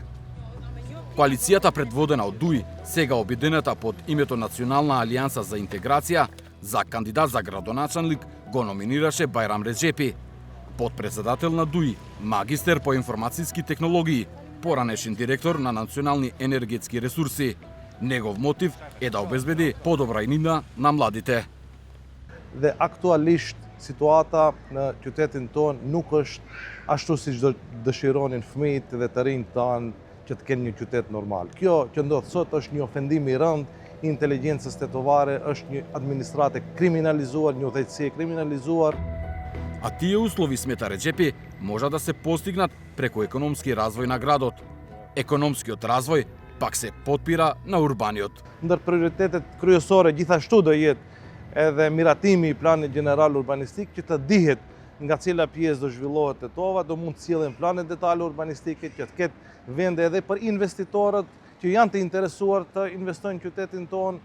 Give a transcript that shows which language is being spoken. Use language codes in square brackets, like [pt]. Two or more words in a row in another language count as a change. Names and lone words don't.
[mk] Коалицијата предводена од ДУИ, сега обединета под името Национална алијанса за интеграција, за кандидат за градоначалник го номинираше Бајрам Реджепи, подпредседател на ДУИ, магистер по информацијски технологии, поранешен директор на Национални енергетски ресурси. Негов мотив е да обезбеди подобра иднина на младите. [sq] Dhe aktualisht situata në qytetin ton nuk është ashtu siç dëshironin fëmijët dhe të rinjt tanë që të kenë një qytet normal. Kjo që ndodh sot është një ofendim i rënd i inteligjencës tetovare, është një administratë kriminalizuar, një udhëheqësi e kriminalizuar. [mk] А тие услови, смета Реджепи, може да се постигнат преку економски развој на градот. Економскиот развој пак се потпира на урбаниот. [sq] Ndër prioritetet kryesore gjithashtu do jetë edhe miratimi i planit gjeneral urbanistik që të dihet nga cila pjesë do zhvillohet Tetova, do mund të sillen plane detale urbanistike që të ketë vende edhe për investitorët që janë të interesuar të investojnë në qytetin ton.